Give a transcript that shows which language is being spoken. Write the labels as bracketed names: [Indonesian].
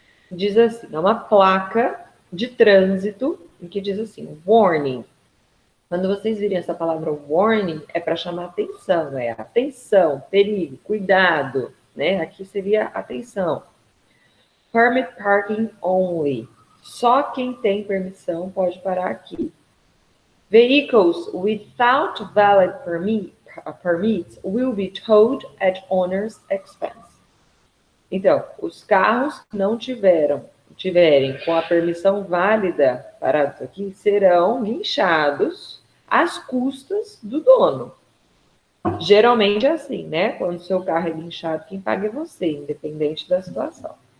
[Portuguese] Diz assim, é uma placa de trânsito em que diz assim, warning. Quando vocês virem essa palavra warning, é para chamar atenção, atenção, perigo, cuidado, né? Aqui seria atenção. [English] Permit parking only. [Portuguese] Só quem tem permissão pode parar aqui. [English] Vehicles without valid permits will be towed at owner's expense. [Portuguese] Então, os carros que não tiverem com a permissão válida parados aqui serão guinchados às custas do dono. Geralmente é assim, né? Quando o seu carro é guinchado, quem paga é você, independente da situação.